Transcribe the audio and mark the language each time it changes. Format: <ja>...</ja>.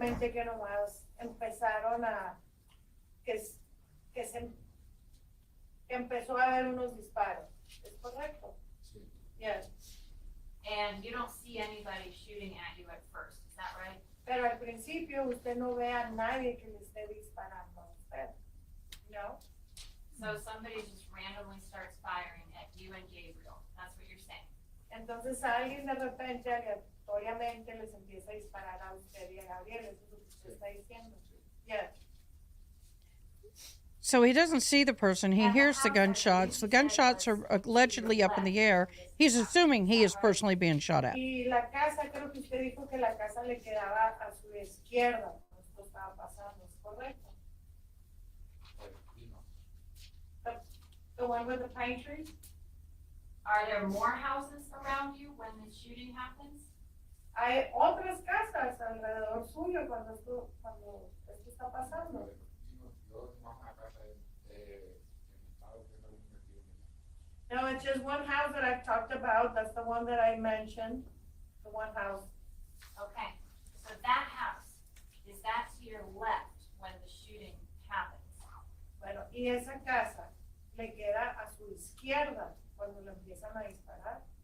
<es>anteriormente que nomás empezaron que empezó a haber unos disparos. ¿Es correcto? Sí.</es> <en>Yes. And you don't see anybody shooting at you at first, is that right?</en> <es>Pero al principio usted no ve a nadie que le esté disparando a usted. No?</es> <en>So somebody just randomly starts firing at you and Gabriel, that's what you're saying?</en> <es>Entonces alguien de repente aleatoriamente les empieza a disparar a usted y a Gabriel. Eso es lo que usted está diciendo.</es> <en>Yes. So he doesn't see the person. He hears the gunshots. The gunshots are allegedly up in the air. He's assuming he is personally being shot at.</en> <es>Y la casa, creo que usted dijo que la casa le quedaba a su izquierda cuando esto estaba pasando. ¿Es correcto? Pues, y no.</es> <en>The one with the pine tree? Are there more houses around you when the shooting happens?</en> <es>Hay otras casas alrededor suyo cuando esto está pasando. Yo más una casa en estado que no me metí en</es> <en>No, it's just one house that I've talked about. That's the one that I mentioned. The one house. Okay, so that house, is that to your left when the shooting happens?</en> <es>Bueno, y esa casa le queda a su izquierda cuando le empiezan a disparar.</es>